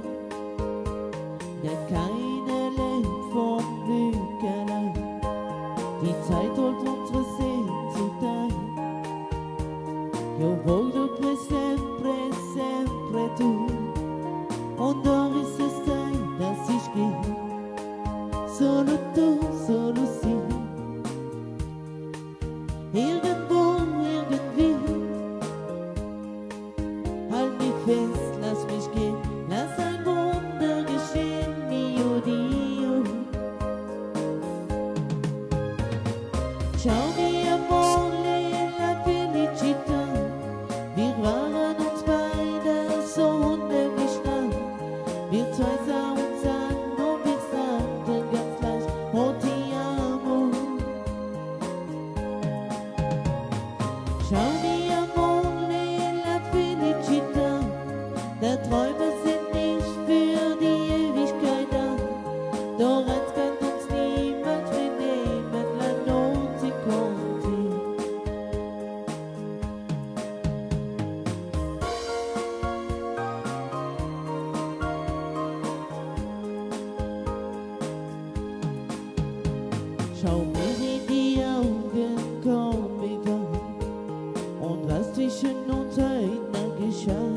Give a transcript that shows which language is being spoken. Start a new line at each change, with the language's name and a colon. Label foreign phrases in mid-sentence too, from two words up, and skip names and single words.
German: Denn keiner lebt vom Glück allein, die Zeit holt unsere Sehnsucht ein.
Italian: Io voglio che sempre, sempre tu,
German: und doch ist es Zeit, dass ich gehe.
Italian: Solo du, solo sie.
German: Irgendwo, irgendwie, halt mich fest, lass mich gehen, lass ein Wunder geschehen,
Italian: mio Dio. Ciao mio amore, la felicità,
German: wir waren uns beide so unheimlich nah, wir zwei sahen uns an und wir sagten ganz leicht,
Italian: oh ti amo. Ciao mio amore, la felicità,
German: der Träume sind nicht für die Ewigkeit da, doch eins kann uns niemand vernehmen,
Italian: la notte con te.
German: Schau mir in die Augen, komm mir wahr, und was zwischen uns heute geschah.